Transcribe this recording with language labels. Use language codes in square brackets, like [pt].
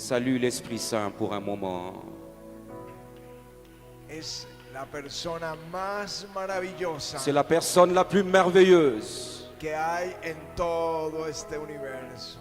[fr] Salue l'Esprit Saint pour un moment. [es] Es la persona más maravillosa [fr] C'est la personne la plus merveilleuse [es] que hay en todo este universo.